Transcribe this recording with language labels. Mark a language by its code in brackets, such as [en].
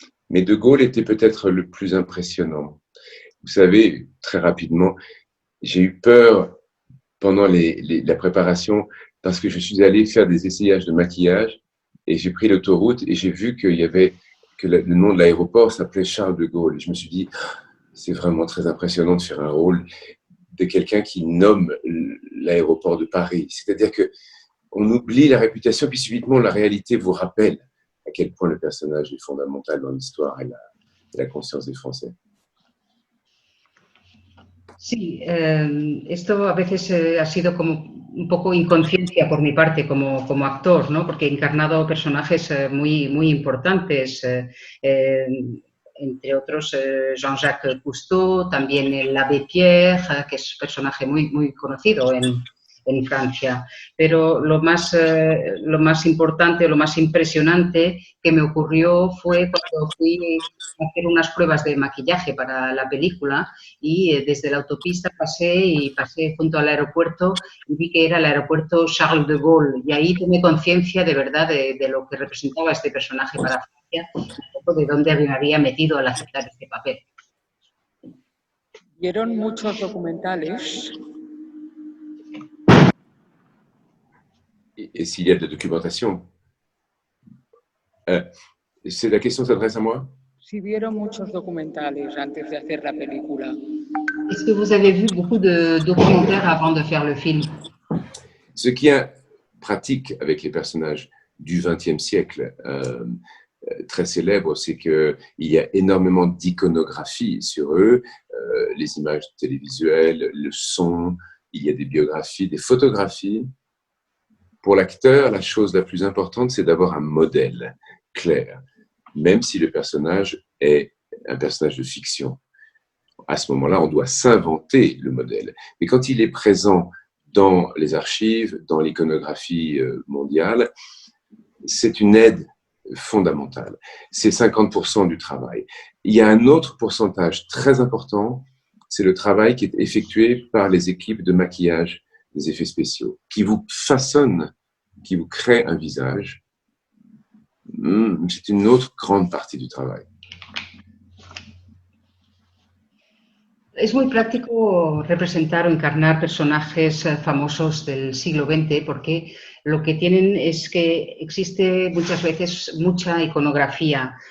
[fr] Mais De Gaulle était peut-être le plus impressionnant. Vous savez, très rapidement, j'ai eu peur pendant la préparation parce que je suis allé faire des essayages de maquillage et j'ai pris l'autoroute et j'ai vu que le nom de l'aéroport s'appelait Charles de Gaulle. Et je me suis dit, c'est vraiment très impressionnant de faire un rôle de quelqu'un qui nomme l'aéroport de Paris. C'est-à-dire qu'on oublie la réputation, puis subitement la réalité vous rappelle à quel point le personnage est fondamental dans l'histoire et la conscience des Français. [es] Sí, esto a veces ha sido como un poco inconsciencia por mi parte como actor, ¿no? Porque he encarnado personajes muy importantes, entre otros Jean-Jacques Cousteau, también el Abbé Pierre, que es un personaje muy conocido en Francia. Pero lo más importante, lo más impresionante que me ocurrió fue cuando fui a hacer unas pruebas de maquillaje para la película y desde la autopista pasé junto al aeropuerto y vi que era el aeropuerto Charles de Gaulle y ahí tomé conciencia de verdad de lo que representaba este personaje para Francia y un poco de dónde me había metido al aceptar este papel. ¿Vieron muchos documentales? [fr] Et s'il y a de la documentation. La question s'adresse à moi? [es] Si vieron muchos documentales antes de hacer la película. [fr] Est-ce que vous avez vu beaucoup de documentaires avant de faire le film? Ce qui est pratique avec les personnages du XXe siècle, très célèbre, c'est qu'il y a énormément d'iconographie sur eux, les images télévisuelles, le son, il y a des biographies, des photographies. Pour l'acteur, la chose la plus importante, c'est d'avoir un modèle clair, même si le personnage est un personnage de fiction. À ce moment-là, on doit s'inventer le modèle. Mais quand il est présent dans les archives, dans l'iconographie mondiale, c'est une aide fondamentale. C'est 50% du travail. Il y a un autre pourcentage très important, c'est le travail qui est effectué par les équipes de maquillage, des effets spéciaux, qui vous façonnent, qui vous créent un visage. C'est une autre grande partie du travail. [es] Es muy práctico representar o encarnar personajes famosos del siglo XX porque lo que tienen es que existe muchas veces mucha iconografía.